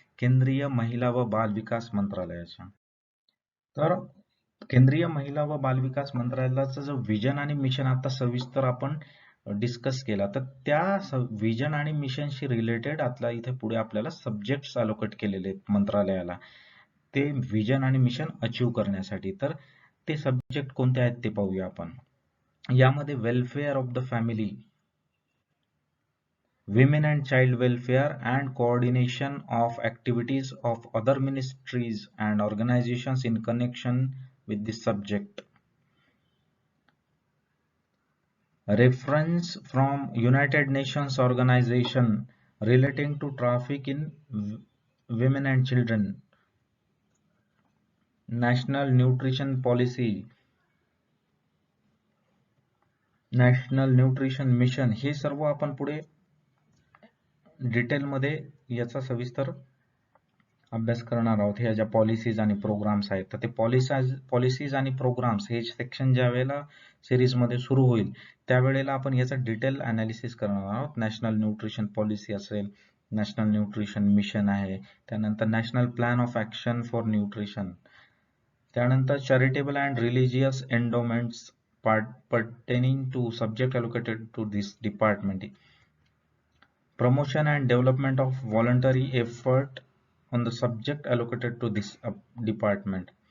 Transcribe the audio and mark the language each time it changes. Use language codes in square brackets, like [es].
[mr] केंद्रीय महिला व बाल विकास मंत्रालयाच्या. तर केंद्रीय महिला व बाल विकास मंत्रालयाचा जो विजन आणि मिशन आता सविस्तर आपण डिस्कस केला, तर त्या विजन आणि मिशनशी रिलेटेड आता इथे पुढे आपल्याला सब्जेक्ट्स अलोकेट केलेले आहेत मंत्रालयाला ते विजन आणि मिशन अचीव करण्यासाठी. तर ते सब्जेक्ट कोणते आहेत ते पाहूया आपण. यामध्ये [en] Welfare of the family, women and child welfare, and coordination of activities of other ministries and organizations in connection with this subject. Reference from United Nations organization relating to traffic in women and children, National Nutrition Policy, National Nutrition Mission, [mr] हे सर्व आपण पुढे डिटेलमध्ये याचा सविस्तर अभ्यास करणार आहोत. ह्या ज्या पॉलिसीज आणि प्रोग्राम्स आहेत, तर ते पॉलिसीज आणि प्रोग्राम्स हे सेक्शन ज्या वेळेला सिरीजमध्ये सुरू होईल त्यावेळेला आपण याचं डिटेल अनालिसिस करणार आहोत. [en] National Nutrition Policy असेल, National Nutrition Mission आहे, त्यानंतर National Plan of Action for Nutrition, त्यानंतर charitable and religious endowments pertaining to subject allocated to this department, promotion and development of voluntary effort on the subject allocated to this department.